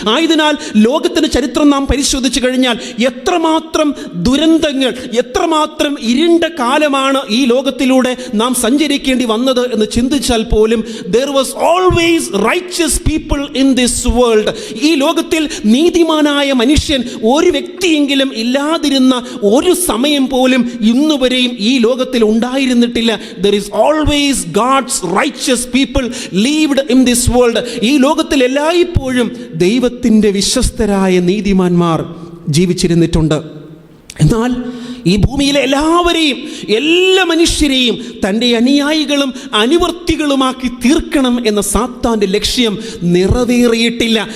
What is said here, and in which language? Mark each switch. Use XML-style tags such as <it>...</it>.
<ml>ആയതിനാൽ ലോകത്തിൻ്റെ ചരിത്രം നാം പരിശോധിച്ചു കഴിഞ്ഞാൽ എത്രമാത്രം ദുരന്തങ്ങൾ, എത്രമാത്രം ഇരുണ്ട കാലമാണ് ഈ ലോകത്തിലൂടെ നാം സഞ്ചരിക്കേണ്ടി വന്നത് എന്ന് ചിന്തിച്ചാൽ പോലും</ml> <en>there was always righteous people in this world.</en> <ml>ഈ ലോകത്തിൽ നീതിമാനായ മനുഷ്യൻ ഒരു വ്യക്തിയെങ്കിലും ഇല്ലാതെ വരാതിരുന്ന ഒരു സമയം പോലും ഇന്നുവരെയും ഈ ലോകത്തിൽ ഉണ്ടായിരുന്നിട്ടില്ല.</ml> <en>There is always God's righteous people lived in this world.</en> <ml>ഈ ലോകത്തിൽ എല്ലായ്പ്പോഴും ദൈവത്തിൻ്റെ വിശ്വസ്തരായ നീതിമാന്മാർ ജീവിച്ചിരുന്നിട്ടുണ്ട്. എന്നാൽ ഈ ഭൂമിയിലെ എല്ലാവരെയും, എല്ലാ മനുഷ്യരെയും തൻ്റെ അനുയായികളും അനുവർത്തികളുമാക്കി തീർക്കണം എന്ന സാത്താൻ്റെ ലക്ഷ്യം നിറവേറിയിട്ടില്ല.</ml>